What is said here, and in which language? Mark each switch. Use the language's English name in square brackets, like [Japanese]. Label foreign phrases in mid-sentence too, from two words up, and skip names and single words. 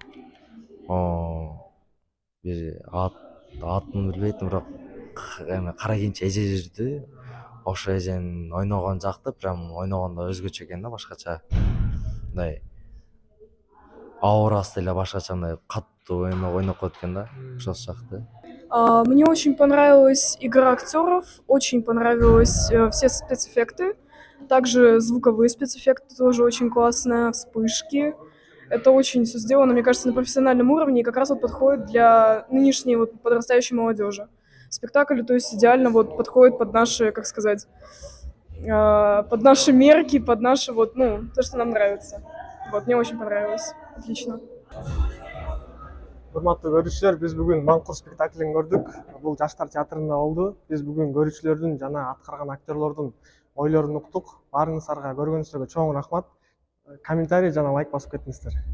[Kyrgyz] Бир атын билбейтим, бирок эме кара кийинчи эже жүрдү. Ошо эженин ойногон жакты, прям ойногондо өзгөчө экен да, башкача. Мындай аурасы эле башкача, мындай каттуу эме ойноп коет экен да. Ошосу жакты. [Russian] Мне очень понравилась игра актеров, очень понравились все спецэффекты. Также звуковые спецэффекты тоже очень классные, вспышки. Это очень все сделано, мне кажется, на профессиональном уровне и как раз вот подходит для нынешней вот подрастающей молодежи. Спектакль, то есть идеально вот подходит под наши, как сказать, под наши мерки, под наши вот, ну, то, что нам нравится. Вот, мне очень понравилось. Отлично. [Kyrgyz] Урматтуу көрүүчүлөр, биз бүгүн Маңкурт спектаклин көрдүк. Бул жаштар театрында болду. Биз бүгүн көрүүчүлөрдүн жана аткарган актерлордун ойлорун уктук. Баарыңыздарга көргөнүңүзгө чоң рахмат. Комментарий жана лайк басып кетиңиздер.